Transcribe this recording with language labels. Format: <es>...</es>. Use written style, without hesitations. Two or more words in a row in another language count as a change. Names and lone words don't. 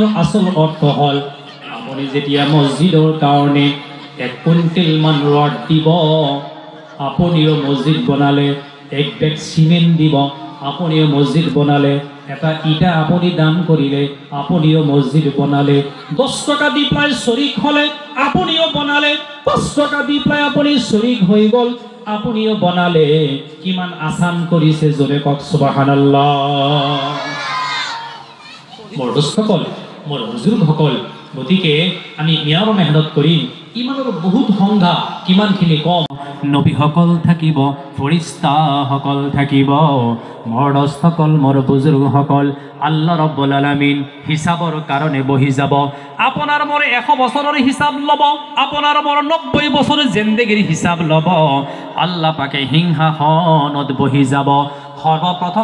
<as>আসল অৰ্থ হল আপুনি যেতিয়া মসজিদৰ কাৰণে 1 কুইণ্টেল মান ৰড দিব আপুনিও মসজিদ বনালে 1 বেগ সিমেন্ট দিব আপুনিও মসজিদ বনালে এটা ইটা আপুনি দান করিলে আপুনিও মসজিদ বনালে 10 টাকা দি প্রায় শরীক হলে আপুনিও বনালে 5 টাকা দি প্রায় আপুনি শরীক হৈ গল আপুনিও বনালে কিমান আসান কৰিছে জোৰে কক সুবহানাল্লাহ মোৰ দস্তকল মোৰ বুজুৰ্গসকল গতিকে আমি নিয়ম মেহনত কৰিম ইমানৰ বহুত সংজ্ঞা কিমানখিনি কম নবীসকল থাকিব ফৰিস্তাসকল থাকিব মৰদস্তকল মোৰ বুজুৰ্গসকল আল্লাহ ৰাব্বুল আলামিন হিসাবৰ কাৰণে বহি যাব আপোনাৰ মোৰ 100 বছৰৰ হিসাব লব আপোনাৰ মোৰ 90 বছৰৰ জিন্দেগীৰ হিসাব লব আল্লাহ পাকে সিংহাসনত বহি যাব সৰ্বপ্ৰথম</as>